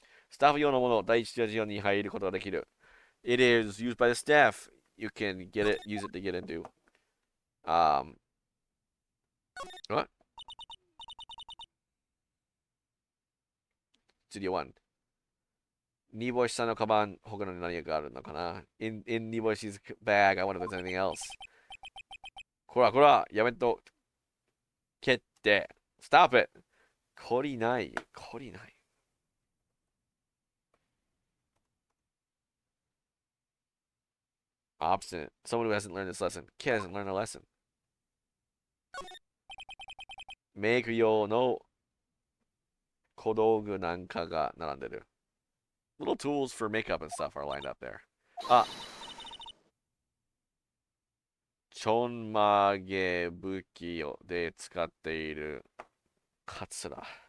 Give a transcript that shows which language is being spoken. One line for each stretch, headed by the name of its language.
Japanese: スタッフ用のもの、第一スタジオに入ることができる.
English: It is used by the staff. You can get it, use it to get into. What? Studio 1.
Japanese: 煮干しさんのカバン、他の何があるのかな?
English: In 煮干し's bag, I wonder if there's anything else.
Japanese: こらこら、やめと。蹴って。
English: Stop it.
Japanese: 懲りない。懲りない。
English: Obstinate. Someone who hasn't learned this lesson. Kid hasn't learned a lesson.
Japanese: メイク用の小道具なんかが並んでる.
English: Little tools for makeup and stuff are lined up there.
Japanese: Uh, ちょんまげ武器で使っているカツラ。